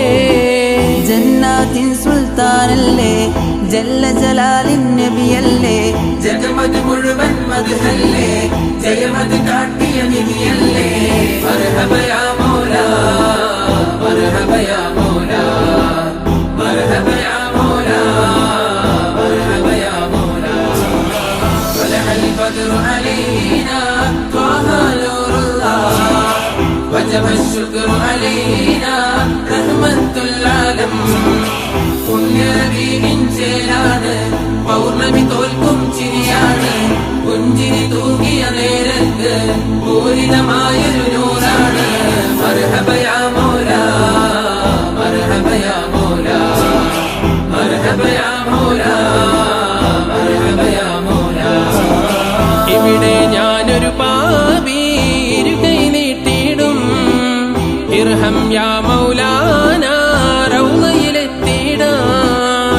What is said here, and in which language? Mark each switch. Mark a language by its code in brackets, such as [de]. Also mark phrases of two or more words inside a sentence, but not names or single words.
[ml] ജന്നാത്തിൻ സുൽത്താനല്ലേ ജല്ല ജലാലിൻ നബിയല്ലേ ജഗമത് മുഴുവൻ മദ്ഹല്ലേ ജയമത് കാട്ടിയ നിധിയല്ലേ [ar] مرحبا يا مولى مرحبا يا مولى مرحبا يا مولى مرحبا يا مولى طلع البدر علينا طه نور الله وجب الشكر علينا رحمة العالم [ml] പുണ്യനബിയിൻ ചേരാണ് പൗർണമി തോൽക്കും ചിരിയാണ് പുഞ്ചിരി തൂകിയ നേരത്ത് പൂരിതമായൊരു നൂറാണ് [ar] مرحبا يا مولى مرحبا يا مولى مرحبا يا مولى مرحبا يا مولى [ml] ഇവിടെ ഞാനൊരു പാപി ഇരുകൈ നീട്ടിയിടും [ar] ارحم يا مولانا റൗളയിലെത്തിയിടാൻ